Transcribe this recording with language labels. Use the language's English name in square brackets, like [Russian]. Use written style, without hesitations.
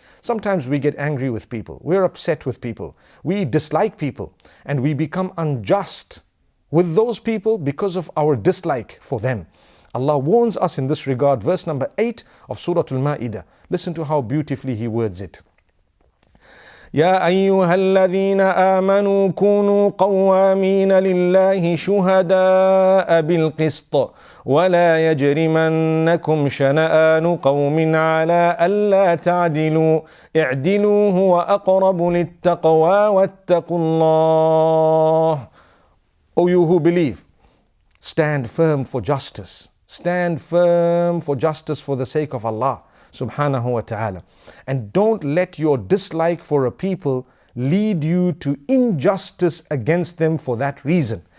[English] Sometimes we get angry with people, we're upset with people, we dislike people, and we become unjust with those people because of our dislike for them. Allah warns us in this regard. Verse number 8 of Surah Al-Ma'idah. Listen to how beautifully He words it. [Arabic] يا أيها الذين آمنوا كونوا قوامين لله شهداء بالقسط ولا يجرمنكم شنآن قوم على ألا تعدلوا اعدلوا هو أقرب للتقوى واتقوا الله. [English] O you who believe, stand firm for justice. Stand firm for justice for the sake of Allah subhanahu wa ta'ala. And don't let your dislike for a people lead you to injustice against them for that reason.